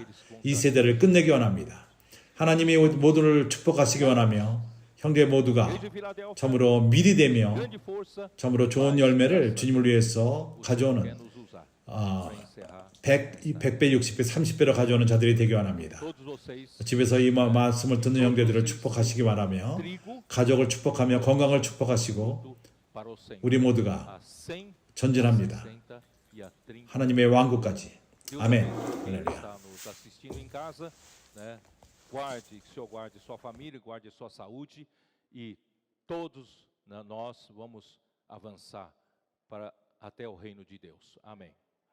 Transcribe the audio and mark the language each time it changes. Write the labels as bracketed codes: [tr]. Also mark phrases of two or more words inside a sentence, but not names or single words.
[ko] 이 세대를 끝내기 원합니다. 하나님이 모두를 축복하시기 원하며 형제 모두가 참으로 밀이 되며 참으로 좋은 열매를 주님을 위해서 가져오는 100배, 60배, 30배로 가져오는 자들이 되기 원합니다. 집에서 이 말씀을 듣는 형제들을 축복하시기 바라며 가족을 축복하며 건강을 축복하시고 우리 모두가 전진합니다. 하나님의 왕국까지. 아멘. 할렐루야. [pt] Guarde, que o Senhor guarde sua família, guarde sua saúde e todos nós vamos avançar até o reino de Deus. Amém.